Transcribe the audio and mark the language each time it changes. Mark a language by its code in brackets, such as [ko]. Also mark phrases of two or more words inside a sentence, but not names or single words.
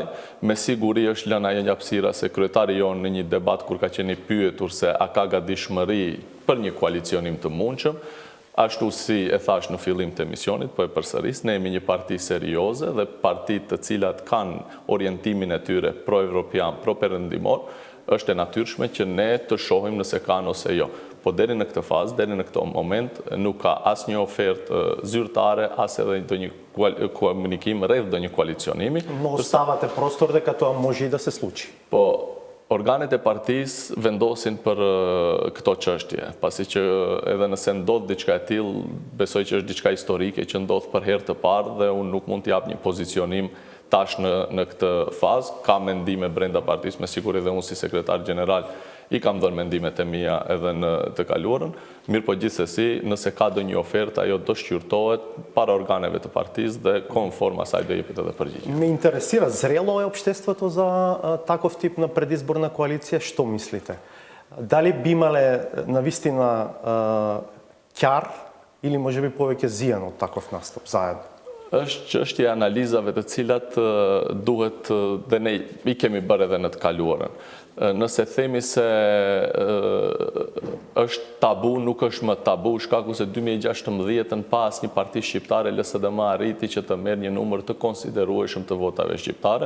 [sq] Me siguri është lëna një hapësira se kryetari jonë në një debat kur ka qenë i pyetur se a ka gatishmëri për një koalicionim të mundshëm, ashtu si e thash në fillim të emisionit, po e përsëris, ne jemi një parti serioze dhe partit të cilat kanë orientimin e tyre pro-evropian, pro-perëndimor, është e natyrshme që ne të shohim nëse kanë ose jo. Po deri në këtë fazë, deri në këtë moment, nuk ka asnjë ofertë zyrtare, as edhe ndonjë komunikim rreth ndonjë koalicionimi. [mk] Мога ставате простор дека тоа може и да се случи. [sq] Po, organet e partisë vendosin për këto çështje, pasi që edhe nëse ndodh diçka e tillë, besoj që është diçka historike që ndodh për herë të parë dhe unë nuk mund të jap një pozicionim tash në këtë fazë. Ka mendime brenda partisë, me siguri dhe unë si sekretar general I kam dhënë mendimet e mia edhe në të kaluarën, mirë po gjithsesi, nëse ka ndonjë ofertë, ajo do shqyrtohet para organeve të partisë dhe konform asaj do jepet edhe përgjigje. [mk] Ме интересира, зрело е обществото за таков тип на предизборна коалиция? Што мислите? Дали би имале навистина ќар или може би повеќе зијан од таков настап заедно? [sq] Është çështje e analizave të cilat duhet dhe ne I kemi bërë edhe në të kaluarën. Nëse themi se është tabu, nuk është më tabu, shkaku se 2016 pa asnjë parti shqiptare LSDM arriti që të merr një numër të konsiderueshëm të votave shqiptare.